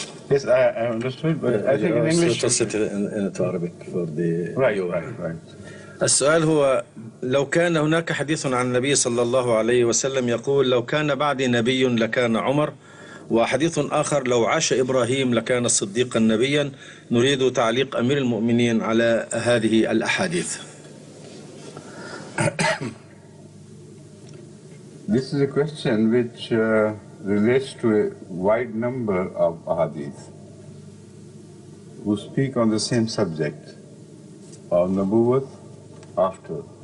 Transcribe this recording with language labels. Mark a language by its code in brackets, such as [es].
[en] Yes, I understood, but I think in English. in Arabic for the right. [ar] السؤال هو لو كان هناك حديث عن النبي صلى الله عليه وسلم يقول لو كان بعدي نبي لكان عمر، وحديث آخر لو عاش إبراهيم لكان صديقا نبيا. نريد تعليق أمير المؤمنين على هذه الأحاديث. [en] This is a question which relates to a wide number of ahadith who speak on the same subject of Nabuwwat after.